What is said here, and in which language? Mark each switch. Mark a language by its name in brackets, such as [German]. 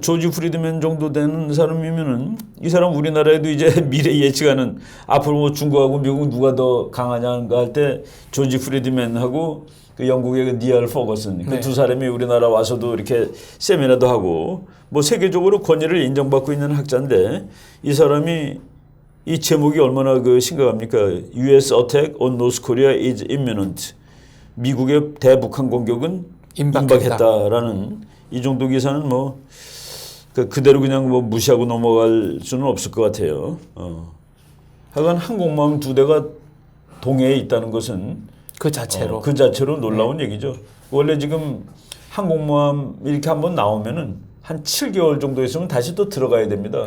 [Korean] 조지 프리드맨 정도 되는 사람이면은 이 사람 우리나라에도 이제 미래 예측하는 앞으로 뭐 중국하고 미국 누가 더 강하냐가 할 때 조지 프리드맨하고 그 영국의 그 니얼 포거슨 그 두 사람이 우리나라 와서도 이렇게 세미나도 하고 뭐 세계적으로 권위를 인정받고 있는 학자인데 이 사람이 이 제목이 얼마나 그 심각합니까? [English] U.S. attack on North Korea is imminent. [Korean] 미국의 대북한 공격은 임박했다라는 이 정도 기사는 뭐 그대로 그냥 뭐 무시하고 넘어갈 수는 없을 것 같아요. 하여간 항공모함 2대가 동해에 있다는 것은 그 자체로 그 자체로 놀라운 얘기죠. 원래 지금 항공모함 이렇게 한번 나오면은 한 7개월 정도 있으면 다시 또 들어가야 됩니다.